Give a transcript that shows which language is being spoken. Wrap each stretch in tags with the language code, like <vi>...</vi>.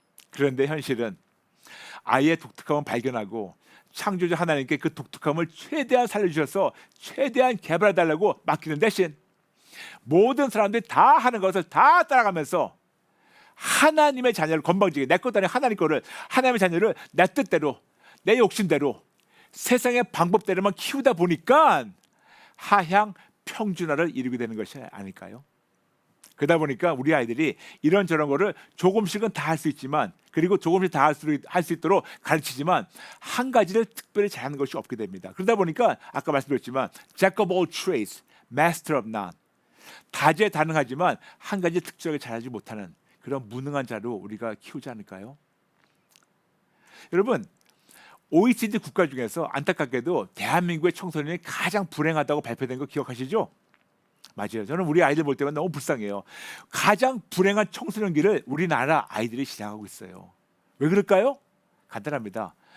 <ko>그런데 현실은 아이의 독특함을 발견하고 창조주 하나님께 그 독특함을 최대한 살려주셔서 최대한 개발해달라고 맡기는 대신 모든 사람들이 다 하는 것을 다 따라가면서 하나님의 자녀를 건방지게 내 것도 아닌 하나님 거를 하나님의 자녀를 내 뜻대로 내 욕심대로 세상의 방법대로만 키우다 보니까 하향 평준화를 이루게 되는 것이 아닐까요? 그러다 보니까 우리 아이들이 이런저런 거를 조금씩은 다 할 수 있지만 그리고 조금씩 다 할 수 있도록 가르치지만 한 가지를 특별히 잘하는 것이 없게 됩니다. 그러다 보니까 아까 말씀드렸지만</ko> <en>Jack of all trades, master of none.</en> <ko>다재다능하지만 한 가지 특정하게 잘하지 못하는 그런 무능한 자로 우리가 키우지 않을까요? 여러분 OECD 국가 중에서 안타깝게도 대한민국의 청소년이 가장 불행하다고 발표된 거 기억하시죠? 맞아요. 저는 우리 아이들 볼 때만 너무 불쌍해요. 가장 불행한 청소년기를 우리나라 아이들이 시작하고 있어요. 왜 그럴까요? 간단합니다.</ko>